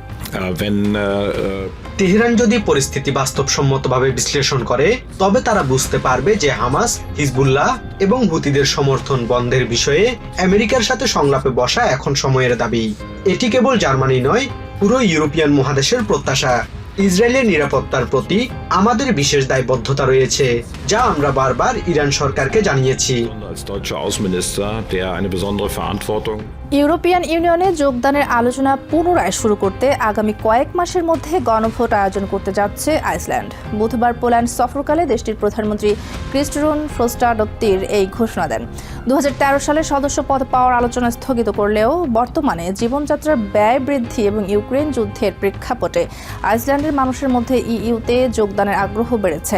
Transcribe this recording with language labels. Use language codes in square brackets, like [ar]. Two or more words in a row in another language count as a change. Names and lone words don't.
[bn] তেহরান যদি পরিস্থিতি বাস্তবসম্মতভাবে বিশ্লেষণ করে, তবে তারা বুঝতে পারবে যে হামাস, হিজবুল্লাহ এবং হুতিদের সমর্থন বন্ধের বিষয়ে আমেরিকার সাথে সংলাপে বসা এখন সময়ের দাবি। এটি কেবল জার্মানি নয়, পুরো ইউরোপিয়ান মহাদেশের প্রত্যাশা। ইসরায়েলের নিরাপত্তার প্রতি আমাদের বিশেষ দায়বদ্ধতা রয়েছে, যা আমরা বারবার ইরান সরকারকে জানিয়েছি। [de] Als deutscher Außenminister, der eine besondere Verantwortung [bn] ইউরোপিয়ান ইউনিয়নে যোগদানের আলোচনা পুনরায় শুরু করতে আগামী কয়েক মাসের মধ্যে গণভোট আয়োজন করতে যাচ্ছে আইসল্যান্ড। বুধবার পোল্যান্ড সফরকালে দেশটির প্রধানমন্ত্রী ক্রিস্টোফার ফ্রোস্টাডত্তির এই ঘোষণা দেন। 2013 সালে সদস্য পদ পাওয়ার আলোচনা স্থগিত করলেও বর্তমানে জীবনযাত্রার ব্যয় বৃদ্ধি এবং ইউক্রেন যুদ্ধের প্রেক্ষাপটে আইসল্যান্ডের মানুষের মধ্যে ইইউতে যোগদানের আগ্রহ বেড়েছে।